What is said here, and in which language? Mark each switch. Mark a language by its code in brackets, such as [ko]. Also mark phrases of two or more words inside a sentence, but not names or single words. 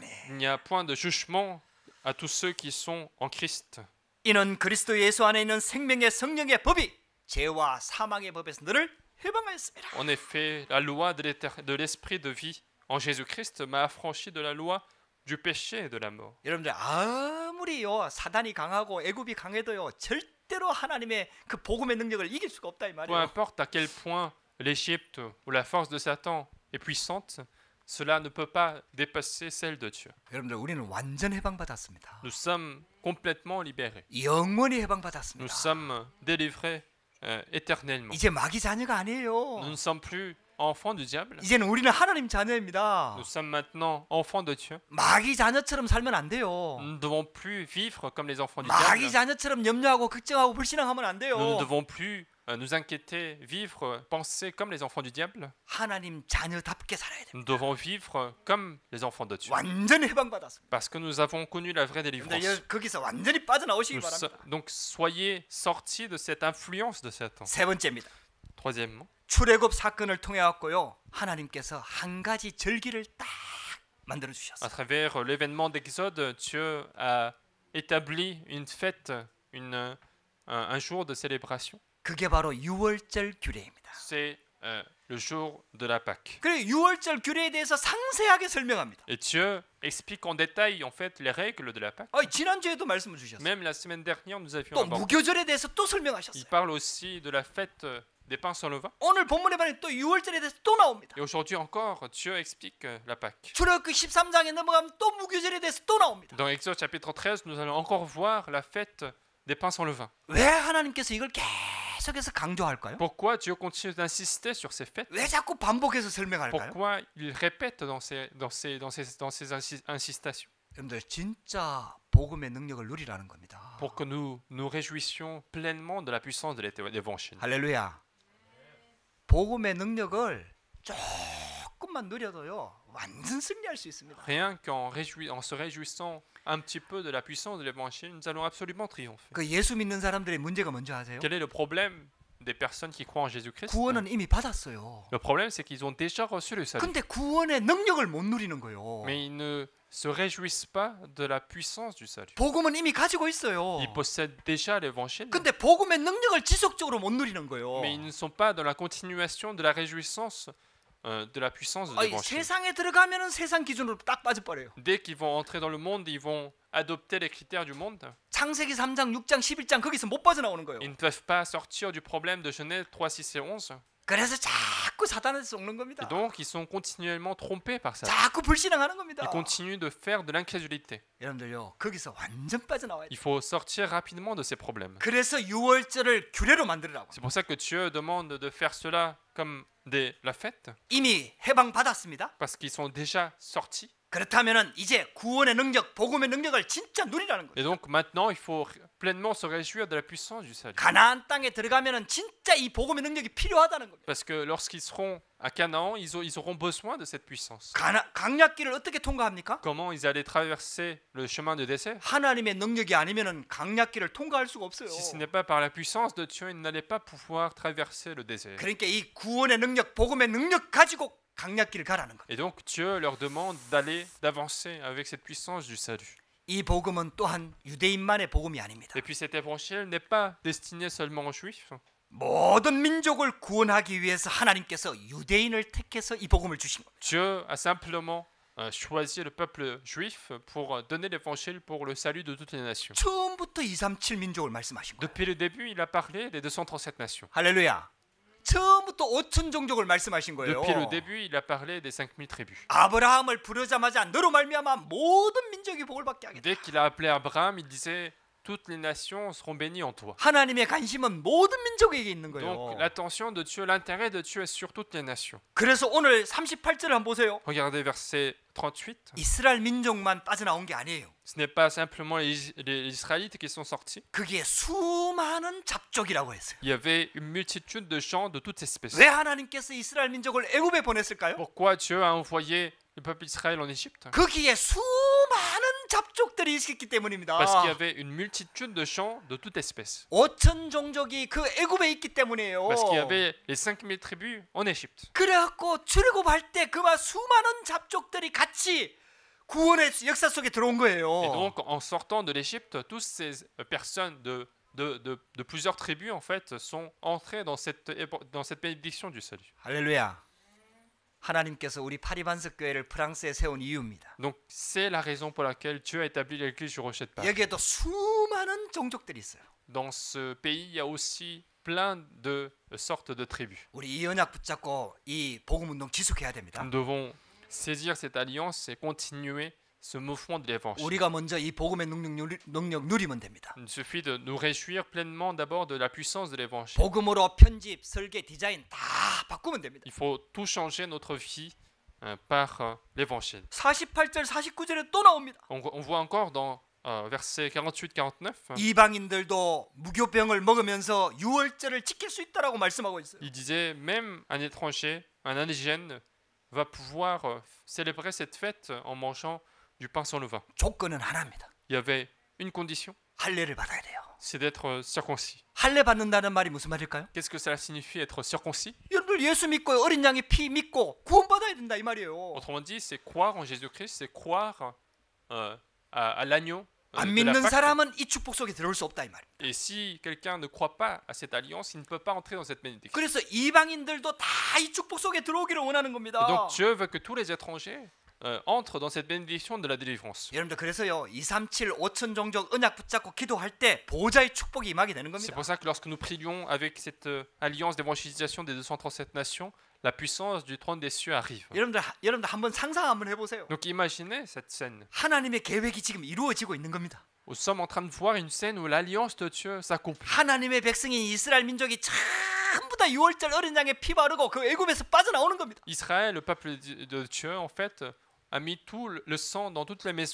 [fr] Il n'y a point de jugement à tous ceux qui sont en Christ. [ko] 이는 그리스도 예수 안에 있는 생명의 성령의 법이 죄와 사망의 법에서 너를 해방하였습니다. [fr] En effet, la loi de l'esprit de vie en Jésus-Christ m'a affranchi de la loi du péché et de la mort. [ko] 여러분들 아무리요 사단이 강하고 애굽이 강해도요 절대로 하나님의 그 복음의 능력을 이길 수가 없다 이 [fr] Peu [ko] 말이에요. [fr] importe à quel point l'Égypte ou la force de Satan est puissante, cela ne peut pas dépasser celle de Dieu. [ko] 여러분들 우리는 완전 해방받았습니다. [fr] Nous sommes complètement libérés. [ko] 영원히 [fr] Nous [ko] 해방받았습니다. [fr] sommes délivrés éternellement. [ko] 이제 마귀 자녀가 [fr] Nous [ko] 아니에요. [fr] ne sommes plus enfants du diable. [ko] 이제는 우리는 하나님 자녀입니다. [fr] Nous sommes maintenant enfants de Dieu. [ko] 마귀 자녀처럼 살면 안 돼요. [fr] Nous ne devons plus vivre comme les enfants du [ko] 마귀 [fr] diable. [ko] 자녀처럼 염려하고 걱정하고 불신앙하면 안 [fr] Nous ne [ko] 돼요. [fr] devons plus nous inquiéter, vivre, penser comme les enfants du diable. [ko] 하나님 자녀답게 살아야 [fr] Nous [ko] 됩니다. [fr] devons vivre comme les enfants de Dieu. [ko] 완전 해방받았습니다. [fr] Parce que nous avons connu la vraie délivrance. [ko] 근데 거기서 완전히 빠져나오시기 바랍니다. [fr] Donc soyez sortis de cette influence de Satan. [ko] 세 번째입니다. [fr] Troisièmement, [ko] 출애굽 사건을 통해 갖고요 하나님께서 한 가지 절기를 딱 만들어 [fr] à [ko] 주셨어요. [fr] travers l'événement d'Exode, Dieu a établi une fête, un jour de célébration. [ko] 그게 바로 유월절 규례입니다. [fr] C'est le jour de la Pâque. [ko] 그래 유월절 규례에 대해서 상세하게 설명합니다. [fr] Et Dieu explique en détail en fait les règles de la Pâque. [ko] 지난주에도 말씀을 주셨어요. [fr] Même la semaine dernière, nous avions [ko] 또 [fr] abordé. [ko] 무교절에 대해서 또 [fr] Il [ko] 설명하셨어요. [fr] parle aussi de la fête des pains sans levain. [ko] 오늘 본문에 보면 또 유월절에 대해서 또 나옵니다. [fr] Et aujourd'hui encore, Dieu explique la Pâque. [ko] 출애굽기 13장에 넘어가면 또 무교절에 대해서 또 나옵니다. [fr] Dans Exode chapitre 13, nous allons encore voir la fête des pains sans levain. [ko] 왜 하나님께서 이걸 계속해서 강조할까요? [fr] Pourquoi Dieu continue d'insister sur ces fêtes? [ko] 왜 자꾸 반복해서 설명할까요? [fr] Pourquoi il répète dans ces incitations? [ko] 여러분들 진짜 복음의 능력을 누리라는 겁니다. [fr] Pour que nous nous réjouissions pleinement de la puissance de l'évangile. [ko] 할렐루야. 복음의 능력을 조금만 누려도요 완전 승리할 수 있습니다. [fr] Rien en se réjouissant un petit peu de la puissance de l'évangile, nous allons absolument triompher. [ko] 그 예수 믿는 사람들의 문제가 뭔지 아세요? [fr] Quel est le problème des personnes qui croient en Jésus-Christ? [ko] 구원은 이미 받았어요. [fr] Le problème, c'est qu'ils ont déjà reçu le salut. [ko] 근데 구원의 능력을 못 누리는 거예요. [fr] Mais ils ne se réjouissent pas de la puissance du salut. [ko] 복음은 이미 가지고 있어요. [fr] Ils possèdent déjà l'évangile, [ko] 근데 복음의 능력을 지속적으로 못 누리는 거예요. [fr] mais ils ne sont pas dans la continuation de la réjouissance de la puissance de l'évangile. [ko] 세상에 들어가면은 세상 기준으로 딱 빠져버려요. [fr] Dès qu'ils vont entrer dans le monde, ils vont adopter les critères du monde. [ko] 창세기 3장, 6장, 11장 거기서 못 빠져나오는 거예요. [fr] Ils ne peuvent pas sortir du problème de Genèse 3, 6 et 11. [ko] 그래서 자꾸 사단한테 속는 겁니다. [fr] Et donc, ils sont continuellement trompés par ça. [ko] 자꾸 불신앙하는 겁니다. [fr] Ils continuent de faire de l'incrédulité. [ko] 여러분들요, 거기서 완전 빠져나와야 [fr] Il [ko] 돼요. [fr] faut sortir rapidement de ces problèmes. [ko] 그래서 유월절을 규례로 만들으라고. [fr] C'est pour ça que Dieu demande de faire cela comme la fête, [ko] 이미 해방 받았습니다. [fr] parce qu'ils sont déjà sortis. [ko] 그렇다면은 이제 구원의 능력, 복음의 능력을 진짜 누리라는 거예요. [fr] Et donc maintenant, il faut pleinement se réjouir de la puissance du salut. [ko] 가나안 땅에 들어가면은 진짜 이 복음의 능력이 필요하다는 겁니다. [fr] Parce que lorsqu'ils seront à Canaan, ils auront besoin de cette puissance. [ko] 강약길을 어떻게 통과합니까? [fr] Comment ils allaient traverser le chemin de désert? [ko] 하나님의 능력이 아니면은 강약길을 통과할 수가 없어요. [fr] Si ce n'est pas par la puissance de Dieu, ils n'allaient pas pouvoir traverser le désert. [ko] 그러니까 이 구원의 능력, 복음의 능력 가지고 강약길을 가라는 거예요. [fr] Et donc Dieu leur demande d'avancer avec cette puissance du salut. [ko] 이 복음은 또한 유대인만의 복음이 아닙니다. [fr] Et puis cet évangile n'est pas destiné seulement aux Juifs. [ko] 모든 민족을 구원하기 위해서 하나님께서 유대인을 택해서 이 복음을 주신 겁니다. [fr] Dieu a simplement choisi le peuple juif pour donner l'évangile pour le salut de toutes les nations. [ko] 처음부터 237 민족을 말씀하신 거예요. [fr] Depuis le début, il a parlé des 237 nations. [ko] 할렐루야. 처음부터 5천 종족을 말씀하신 거예요. [fr] Depuis le début, il a parlé des 5000 tribus. [ko] 아브라함을 부르자마자 너로 말미암아 모든 민족이 복을 받게 하겠다. [fr] Dès qu'il a appelé Abraham, il disait toutes les nations seront bénies en toi. [ko] 하나님의 관심은 모든 민족에게 있는 거예요. [fr] Donc l'attention de Dieu, l'intérêt de Dieu est sur toutes les nations. [ko] 그래서 오늘 38절을 한번 보세요. [fr] Regardez verset 38. [ko] 이스라엘 민족만 빠져나온 게 아니에요. [fr] Ce n'est pas simplement les Israélites qui sont sortis. [ko] 그게 수많은 잡족이라고 했어요. [fr] Il y avait une multitude de gens de toutes espèces. [ko] 왜 하나님께서 이스라엘 민족을 애굽에 보냈을까요? [fr] Pourquoi Dieu a envoyé le peuple d'Israël en Égypte? [ko] 거기에 수많은 잡족들이 있었기 때문입니다. [fr] Parce qu'il y avait une multitude de gens de toute espèce. [ko] 5천 종족이 그 애굽에 있기 때문에요. [fr] Parce qu'il y avait les 5000 tribus en Égypte. [ko] 그래갖고 출애굽할 때 그와 수많은 잡족들이 같이 구원의 역사 속에 들어온 [fr] Et [ko] 거예요. [fr] donc, en sortant de l'Égypte, toutes ces personnes de plusieurs tribus, en fait, sont entrées dans cette bénédiction du salut. [ko] 할렐루야. 하나님께서 우리 파리반석 교회를 프랑스에 세운 이유입니다. [fr] Donc, c'est la raison pour laquelle Dieu a établi l'église du Rocher de Paris. [ko] 여기에도 수많은 종족들이 있어요. [fr] Dans ce pays, il y a aussi plein de sortes de tribus. [ko] 우리 이 언약 붙잡고 이 복음 운동 지속해야 됩니다. [fr] Nous devons saisir cette alliance et continuer ce mouvement de l'évangile. [ko] 우리가 먼저 이 복음의 능력 누리면 됩니다. [fr] Il suffit de nous réjouir pleinement d'abord de la puissance de l'évangile. [ko] 복음으로 편집, 설계, 디자인 다 바꾸면 됩니다. [fr] Il faut tout changer notre vie par l'évangile. [ko] 48절, 49절에 또 나옵니다. [fr] On voit encore dans versets 48-49, [ko] 이방인들도 무교병을 먹으면서 유월절을 지킬 수 있다라고 말씀하고 있어요. [fr] il disait même un étranger, un indigène, va pouvoir célébrer cette fête en mangeant du pain sans levain. [ko] 조건은 하나입니다. [fr] Il y avait une condition, [ko] 할례를 받아야 돼요. [fr] c'est d'être circoncis. [ko] 할례 받는다는 말이 무슨 말일까요? [fr] Qu'est-ce que cela signifie être circoncis? [ko] 여러분들 예수 믿고 어린 양의 피 믿고 구원받아야 된다 이 말이에요. [fr] Autrement dit, c'est croire en Jésus-Christ, c'est croire à l'agneau [ko] 안 [fr] de la [ko] 믿는 [fr] Pâque. [ko] 사람은 이 축복 속에 들어올 수 없다 이 말이에요. [fr] Et si quelqu'un ne croit pas à cette alliance, il ne peut pas entrer dans cette bénédiction. [ko] 그래서 이방인들도 다 이 축복 속에 들어오기를 원하는 [fr] Et [ko] 겁니다. [fr] donc Dieu veut que tous les étrangers entrent dans cette bénédiction de la délivrance. [ko] 여러분들 그래서요 237 5천 종족 언약 붙잡고 기도할 때 보좌의 축복이 임하게 되는 [fr] C'est [ko] 겁니다. [fr] pour ça que lorsque nous prions avec cette alliance d'évangélisation des 237 nations, la puissance du trône des cieux arrive. [ko] 여러분들 한번 상상 한번 해보세요. [fr] Donc imaginez cette scène. [ko] 하나님의 계획이 지금 이루어지고 있는 겁니다. [fr] Nous sommes en train de voir une scène où l'alliance de Dieu s'accomplit. [ko] 하나님의 백성인 이스라엘 민족이 전부 다 6월절 어린 양에 피 바르고 그 애굽에서 빠져나오는 겁니다. [fr] Israël, le peuple de Dieu, en fait, a mis tout le sang dans toutes les maisons.